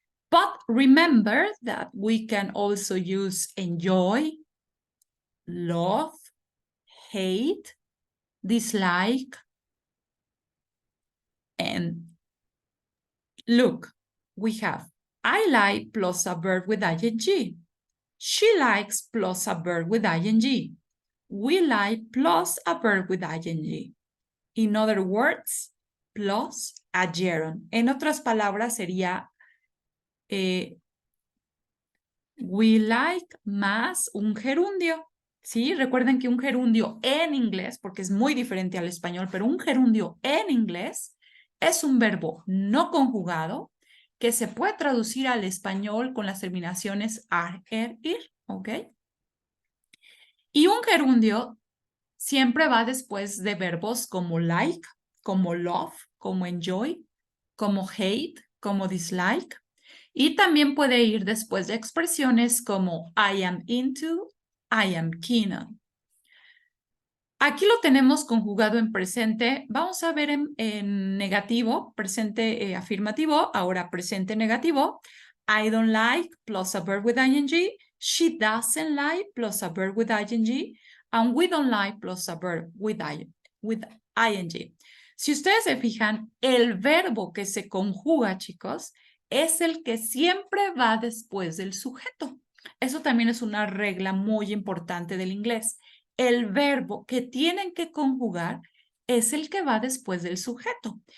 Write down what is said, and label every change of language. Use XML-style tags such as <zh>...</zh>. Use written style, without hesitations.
<en>But remember that we can also use enjoy, love, hate, dislike, and look, we have I like plus a verb with ing. She likes plus a verb with ing. We like plus a verb with ing. In other words, plus a gerund.</en> <es>En otras palabras sería</es> <en>we like</en> <es>más un gerundio. ¿Sí? Recuerden que un gerundio en inglés, porque es muy diferente al español, pero un gerundio en inglés es un verbo no conjugado que se puede traducir al español con las terminaciones ar, er, ir, ¿ok? Y un gerundio siempre va después de verbos como like, como love, como enjoy, como hate, como dislike. Y también puede ir después de expresiones como</es> <en>I am into, I am keen on.</en> <es>Aquí lo tenemos conjugado en presente. Vamos a ver en negativo, presente afirmativo, ahora presente negativo.</es> <en>I don't like plus a verb with ing. She doesn't like plus a verb with ing. And we don't like plus a verb with ing.</en> <es>Si ustedes se fijan, el verbo que se conjuga, chicos, es el que siempre va después del sujeto. Eso también es una regla muy importante del inglés. el verbo que tienen que conjugar es el que va después del sujeto.</es>